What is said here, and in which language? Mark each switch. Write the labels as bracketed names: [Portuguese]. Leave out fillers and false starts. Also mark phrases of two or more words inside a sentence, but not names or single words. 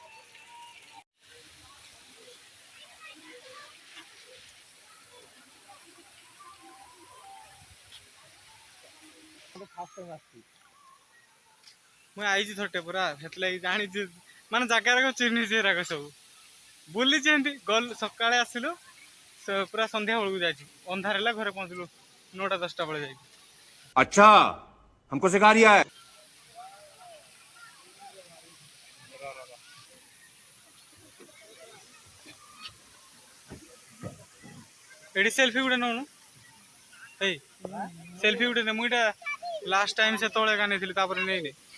[Odia] ମୁଁ ଆଇଛି ଥରଟେ ପୁରା ସେଥିଲାଗି ଜାଣିଛି ମାନେ ଜାଗାରାକ ଚିହ୍ନିଛି ଏରାକ ସବୁ ବୁଲିଛି ଏମିତି ଗଲୁ ସକାଳେ ଆସିଲୁ ପୁରା ସନ୍ଧ୍ୟା ବେଳକୁ ଯାଇଛି ଅନ୍ଧାର ହେଲା ଘରେ ପହଞ୍ଚିଲୁ 9ଟା 10ଟା ବେଳେ ଯାଇକି [Hindi] अच्छा हमको सिखा रिया है [Odia] ଏଠି ସେଲ୍ଫି ଗୋଟେ ନଉନୁ ଏଇ ସେଲ୍ଫି ଗୋଟେ ନେ ମୁଁ ଏଇଟା [English] last time [Odia] ସେତେବେଳେ ଏକା ନେଇଥିଲି ତାପରେ ନେଇନି